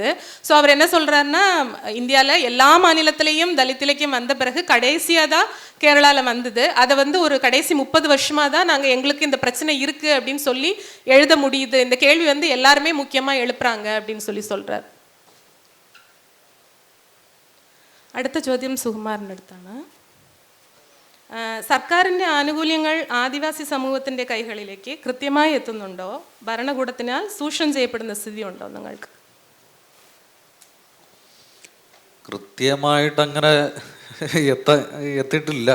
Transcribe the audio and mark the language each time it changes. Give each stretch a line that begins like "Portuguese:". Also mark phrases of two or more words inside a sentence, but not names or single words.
Tamil: ஸோ அவர் என்ன சொல்கிறாருன்னா, இந்தியாவில் எல்லா மாநிலத்திலையும் தலித் இலக்கியம் வந்த பிறகு கடைசியாக தான் கேரளாவில் வந்தது. அதை வந்து ஒரு கடைசி 30 வருஷமாக தான் நாங்கள் எங்களுக்கு இந்த பிரச்சனை இருக்குது அப்படின்னு சொல்லி எழுத முடியுது. இந்த கேள்வி வந்து எல்லாருமே முக்கியமாக எழுப்புறாங்க அப்படின்னு சொல்லி சொல்கிறார்.
Malayalam: അടുത്ത ചോദ്യം സുകുമാരൻ്റെ അടുത്താണ്. സർക്കാരിൻ്റെ ആനുകൂല്യങ്ങൾ ആദിവാസി സമൂഹത്തിൻ്റെ കൈകളിലേക്ക് കൃത്യമായി എത്തുന്നുണ്ടോ? ഭരണകൂടത്തിനാൽ ചൂഷണം ചെയ്യപ്പെടുന്ന സ്ഥിതി ഉണ്ടോ നിങ്ങൾക്ക്? കൃത്യമായിട്ടങ്ങനെ എത്തിയിട്ടില്ല.